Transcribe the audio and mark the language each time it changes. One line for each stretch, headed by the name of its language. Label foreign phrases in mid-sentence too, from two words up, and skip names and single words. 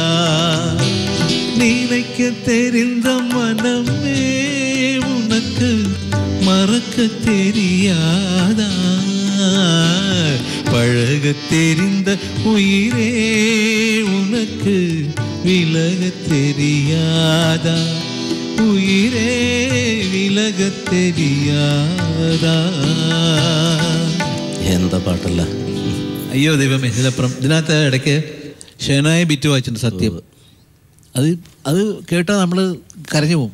Tamil: நினைக்க தெரிந்த மனமே உனக்கு மறக்க தெரியாதா? பழக தெரிந்த உயிரே உனக்கு விலக தெரியாதா? உயரே விலகத்தெரியாதா.
Malayalam: എന്താ പാട്ടല്ല. അയ്യോ ദൈവമേ, ഇതിനപ്പുറം. ഇതിനകത്ത് ഇടയ്ക്ക് ഷെനായ ബിറ്റ് വായിച്ചിട്ടുണ്ട്, സത്യം. അത് കേട്ടാൽ നമ്മൾ കരഞ്ഞു പോകും.